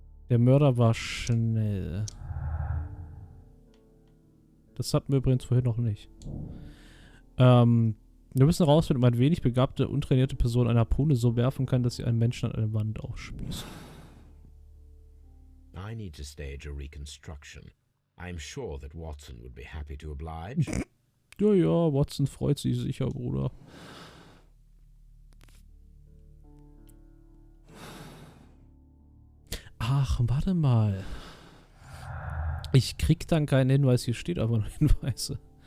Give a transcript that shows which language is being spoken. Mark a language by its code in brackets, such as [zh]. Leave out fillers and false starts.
[de] Der Mörder war schnell. Das hatten wir übrigens vorhin noch nicht. Wir müssen herausfinden, ob eine wenig begabte, untrainierte Person eine Harpune so werfen kann, dass sie einen Menschen an eine Wand aufspießt. [en] I need to stage a reconstruction. I'm sure that Watson would be happy to oblige. [de] Ja, ja, Watson freut sich sicher, Bruder. Ach, warte mal. Ich krieg dann keinen Hinweis, hier steht aber noch Hinweise.